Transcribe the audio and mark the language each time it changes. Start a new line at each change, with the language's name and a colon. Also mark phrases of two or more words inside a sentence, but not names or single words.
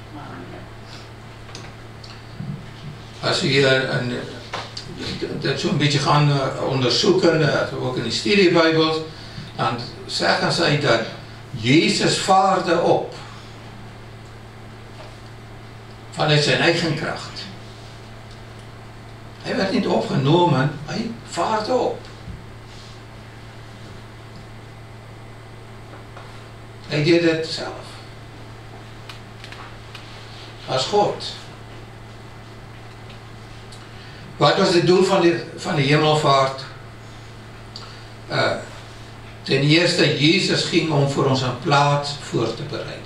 Dutch: Als we dat zo'n beetje gaan onderzoeken, ook in de studiebijbels, dan zeggen zij dat Jezus vaarde op vanuit zijn eigen kracht. Hij werd niet opgenomen, hij vaarde op.
Afrikaans: Hy deed dit self. As God. Wat was die doel van die hemelvaart? Ten eerste, Jesus ging om vir ons 'n plaas voor te bereid.